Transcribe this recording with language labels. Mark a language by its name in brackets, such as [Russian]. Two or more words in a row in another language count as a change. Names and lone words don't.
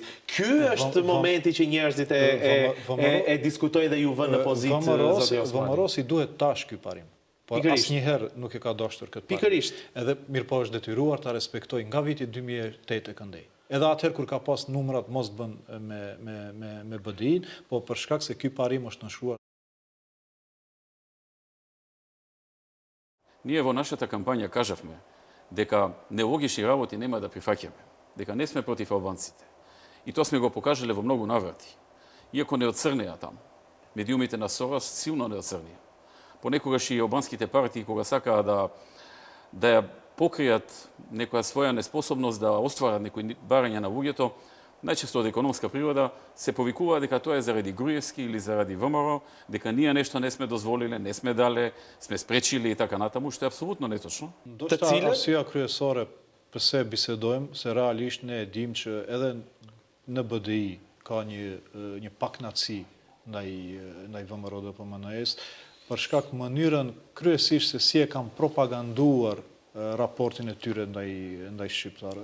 [Albanian] Ky është momenti që njerëzit e diskutojnë dhe ju vënë në pozitë zoti Osmani. VMRO-si duhet tash ky parim. Por asnjëherë nuk e ka dashur këtë parim. Pikërisht. Edhe mirëpo është detyruar ta respektojë nga viti 2008 e këndej. Edhe atëherë kur ka pas numrat mos bën me BDI-n, po për shkak se ky parim është nënshkruar. [Macedonian] Ние во нашата кампања кажавме дека нелогични работи нема да прифаќаме, дека не сме против албанците. И тоа сме го покажале во многу наврати. Иако не оцрнеа таму. Медиумите на Сорос силно не оцрнеа. Понекогаш и албанските партии, кога сакаа да ја покријат некоја своја неспособност да остварат некои барања на луѓето, најчесто од економска природа, се повикува дека тоа е заради Груевски или заради ВМРО, дека ние нешто не сме дозволиле, не сме дале, сме спречили и така натаму, што е апсолутно неточно. [Albanian] Ndoshta arsyeja kryesore pse bisedojmë se realisht ne e dim që edhe në BDI ka një paknaçi ndaj VMRO-s, për shkak mënyrën kryesisht se si e kanë propaganduar raportin e tyre ndaj shqiptarëve.